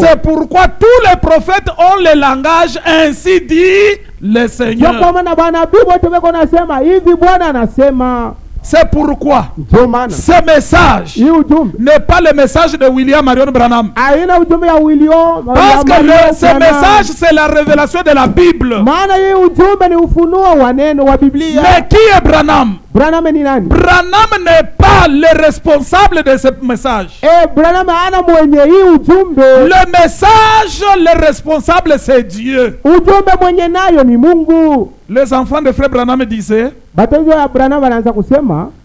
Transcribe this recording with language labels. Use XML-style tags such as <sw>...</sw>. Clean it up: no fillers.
<fr>C'est pourquoi tous les prophètes ont le langage ainsi dit le</fr> <sw>Ndio</sw> <fr>Seigneur.</fr> <sw>kwa maana banabii wote wako nasema hivi, Bwana anasema.</sw> <fr>C'est pourquoi</fr> <sw>Ndio maana</sw> <fr>ce message</fr> <sw>hii ujumbe</sw> <fr>n'est pas le message de William Marion Branham.</fr> <sw>aina ujumbe ya William.</sw> <fr>Parce que ce message, c'est la révélation de la Bible.</fr> <sw>maana hii ujumbe ni ufunuo wa neno wa Biblia.</sw> <fr>Mais qui est Branham?</fr> <sw>Branham ni nani?</sw> <fr>Branham n'est pas le responsable de ce message.</fr> <sw>Branham ana mwenye hii ujumbe.</sw> <fr>Le message, le responsable, c'est Dieu.</fr> <sw>Ujumbe mwenye nayo ni Mungu.</sw> <fr>Les enfants de frère Branham disaient,</fr> <sw>Batoto ya Branham wanaanza kusema,</sw>